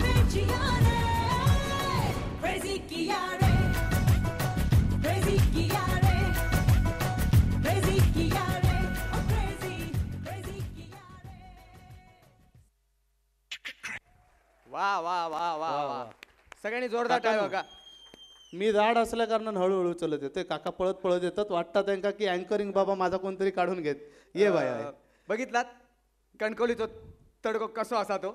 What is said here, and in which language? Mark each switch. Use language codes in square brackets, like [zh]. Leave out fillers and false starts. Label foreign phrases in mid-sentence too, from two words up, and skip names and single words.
[hi] जिया रे crazy किया रे crazy किया रे crazy किया रे [en] oh crazy crazy [hi] किया रे [mr] वा वा वा वा वा सगळ्यांनी जोरदार टाळ्या बघा. मी जाड असल्या कारणानं हळूहळू चलत येते. काका पळत पळत येतात. वाटतं त्यांका की अँकरिंग बाबा माझा कोणतरी काढून घेत. ये बाया [kok] बघितलात कणकवलीचो तडको कसो असा तो.